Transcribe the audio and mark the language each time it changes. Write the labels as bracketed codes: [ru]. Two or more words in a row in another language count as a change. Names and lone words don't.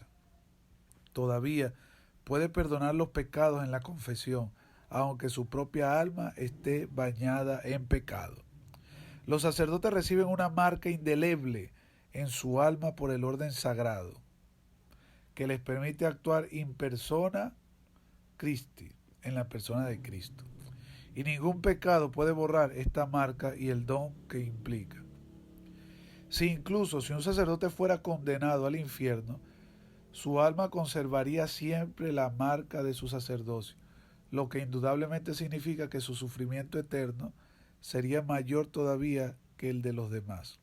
[es] Todavía puede perdonar los pecados en la confesión, aunque su propia alma esté bañada en pecado. Los sacerdotes reciben una marca indeleble en su alma por el orden sagrado, que les permite actuar [la] in persona Christi, [es] en la persona de Cristo. Y ningún pecado puede borrar esta marca y el don que implica. Si un sacerdote fuera condenado al infierno, su alma conservaría siempre la marca de su sacerdocio, lo que indudablemente significa que su sufrimiento eterno sería mayor todavía que el de los demás.